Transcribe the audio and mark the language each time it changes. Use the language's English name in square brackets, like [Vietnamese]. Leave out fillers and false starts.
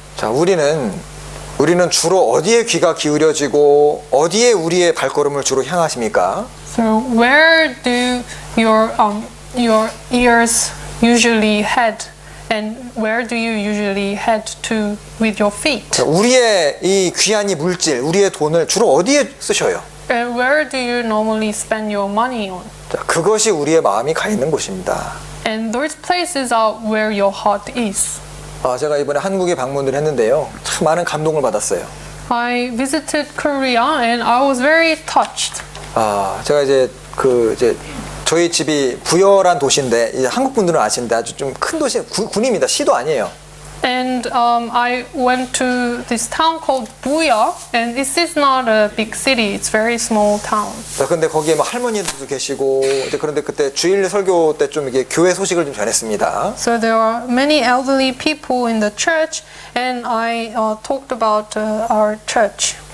[Korean] 자, 우리는 주로 어디에 귀가 기울여지고 어디에 우리의 발걸음을 주로 향하십니까? [English] So where do your ears usually head, and where do you usually head to with your feet? [Korean] 자, 우리의 이 귀한 이 물질, 우리의 돈을 주로 어디에 쓰셔요? [English] And where do you normally spend your money on? [Korean] 자, 그것이 우리의 마음이 가 있는 곳입니다. [English] And those places are where your heart is. [Korean] 제가 이번에 한국에 방문을 했는데요. 참 많은 감동을 받았어요. [English] I visited Korea and I was very touched. [Korean] 제가 이제 저희 집이 부여란 도시인데 이제 한국 분들은 아시는데 아주 좀 큰 도시, 군입니다. 시도 아니에요. [English] And I went to this town called Buya, and this is not a big city. It's very small town. [Korean] 자, 근데 거기에 막 할머니들도 계시고 이제 그런데 그때 주일 설교 때 좀 이게 교회 소식을 좀 전했습니다. [English] So there are many elderly people in the church, and I talked about our church.